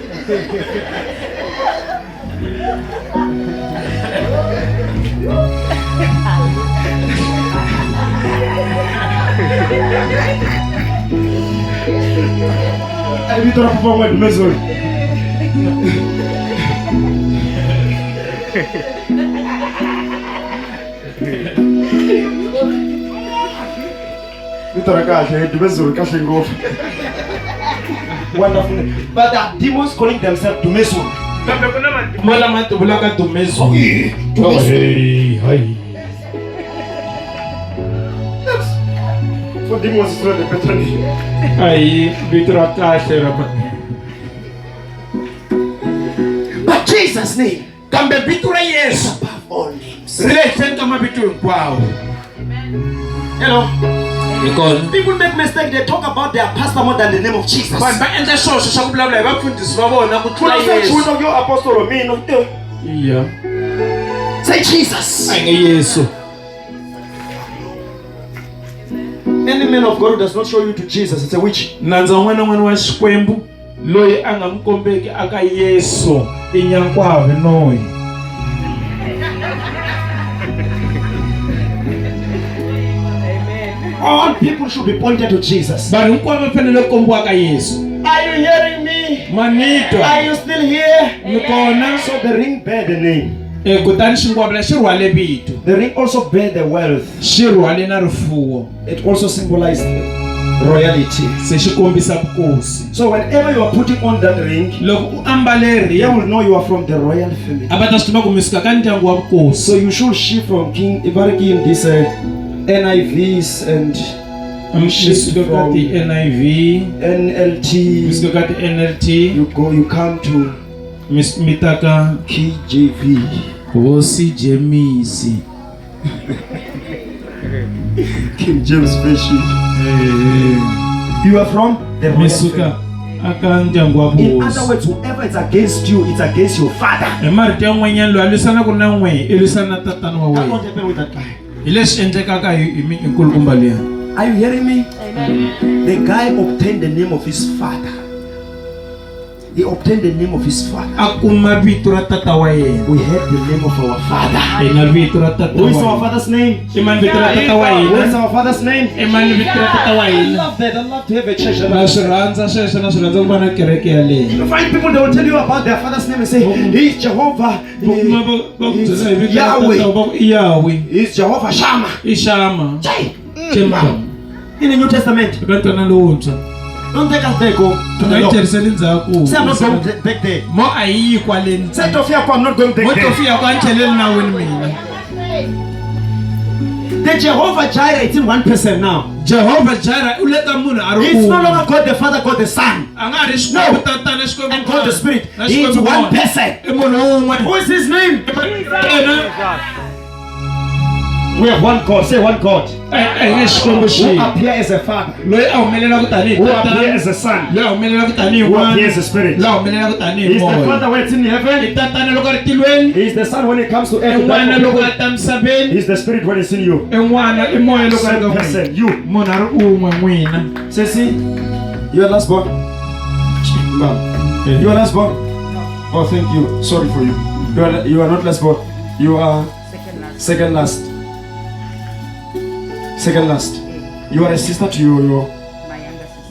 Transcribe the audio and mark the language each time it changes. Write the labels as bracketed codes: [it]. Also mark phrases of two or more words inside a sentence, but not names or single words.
[ts] Ai vito la papa wa dumezolo. Vito la kahle dumezolo kahle ngofu. [en] Wonderful. But the demons calling themselves dumezolo. [ts] kambe ku na matimu lama tivulaka dumezo. [en] For demons is not the better name. [ts] Ai vito ra kahle ra [en] But Jesus' name [ts] kambe vito ra Yesu [en] above all names. [ts] ri le henhla ka mavito hinkwawo. [en] Hello. Because People make mistake. They talk about their pastor more than the name of Jesus. [ts] vanhu va endla swoxo xa ku vulavula hi vafundhisi va vona ku tlula Yesu. [en] Your apostle Mino. [ts] Iya. [en] Say Jesus. [ts] A hi nge Yesu. [en] Any man of God who does not show you to Jesus, it's a witch. [ts] Nandza wun'wana na wun'wana wa Xikwembu loyi a nga n'wi kombeki aka Yesu i nyankwave noyi. [en] All people should be pointed to Jesus. [ts] Vanhu hinkwavo va fanele ku kombiwa ka Yesu. [en] Are you hearing me? [ts] Manito. [en] Are you still here? [ts] Mi kona? [en] So the ring bear the name. [ts] Kutani xingwavila xi rhwale vito. [en] The ring also bear the wealth. [ts] Xi rhwale na rifuwo. [en] It also symbolized royalty. [ts] Se xi kombisa vukosi. [en] So whenever you are putting on that ring, [ts] Loko u ambale [en] they [ts] ri [en] will know you are from the royal family. [ts] a va ta swi tiva ku mi suka ka ndyangu wa vukosi. [en] So you should shift from King Ibaraki in this NIVs and [ts] Mi suka ka ti NIV, mi [en] NLT. [ts] suka ka ti NLT, [en] You come to [ts] mi ta ka [en] KJV. [ts] Hosi Jemisi. [en] King James Version. You are from the [ts] Mi [en] royal [ts] suka [en] family. [ts] aka ndyangu wa [en] In other [ts] vukosi. [en] words, whoever is against you, it's against your father. [ts] Hi marito yan'wanyana loyi a lwisanaka na n'we i lwisana na tatana wa [en] That [ts] wena. [en] won't happen with that guy. [ts] Hi leswi endlekaka hi nkulukumba liya. [en] Are you hearing me? The guy obtained the name of his father. He obtained the name of his father. [ts] A kuma vito ra tata wa yena. [en] We had the name of our father. [ts] Hi na vito ra tata [en] Who [ts] wa [en] is our [ts] yena. [en] father's name? [ts] I mani vito ra tata wa [en] What is [ts] yena. [en] our father's name? [ts] I mani vito ra tata wa [en] I [ts] yena. [en] love that. I love to have a church. [ts] Na swi rhandza sweswo, na swi rhandza ku va na kereke yaleyo. [en] You find people, they will tell you about their father's name and say, he's Jehovah. [ts] Va kuma va ku byela hi vito ra tata [en] Yahweh. [ts] va ku i Yahweh, [en] He's Jehovah Shammah. [ts] i Shama. Jai. Chemba. [en] In the New Testament. [ts] Eka ntwana lowuntshwa. [en] Don't take us there, go to [ts] A [en] the [ts] hi [en] Lord. [ts] tlheriseli ndzhaku. [en] Say, I'm not going back there. [ts] Mo a hi yi kwaleni. [en] Say, Tofia, I'm not going back [ts] Mo [en] there. [ts] tofiya ku a ni tlheleli na wena mina. [en] The Jehovah Jireh, it's in one person now. [ts] Jehovah Jireh u le ka munhu a ri [en] It's no [ts] un'we. [en] longer God the Father, God the Son, [ts] A nga ha ri Xikwembu tatana, Xikwembu [en] and God the Spirit. [ts] na [en] It's [ts] Xikwembu [en] one [ts] N'wana. [en] person. [ts] I munhu un'we. [en] Who is his name? [ts] Yena [en] We have one God. Say one God. [ts] a hi nge Xikwembu [en] Who [ts] xin'we. [en] appear as a Father. [ts] Loyi a humelelaka tanihi [en] Who appear [ts] tatana, [en] as a Son. [ts] loyi a humelelaka tanihi [en] Who appears [ts] n'wana, [en] as a Spirit. [ts] loyi a humelelaka tanihi [en] He's the [ts] moya. [en] Father when it's in [ts] I [en] heaven. [ts] tatana loko a ri tilweni, [en] He's the Son when it comes to [ts] i [en] earth. [ts] n'wana loko a ta misaveni, [en] He's the Spirit when it's in you. [ts] i n'wana i moya loko a ri ka [en] Same [ts] n'wina. [en] person. You. [ts] Munhu a ri un'we n'wina. [en] Say, see, you are last born. No. You are last born. Oh, thank you. Sorry for you. You are not last born. You are second last. Second last. You are a sister to your My younger sister.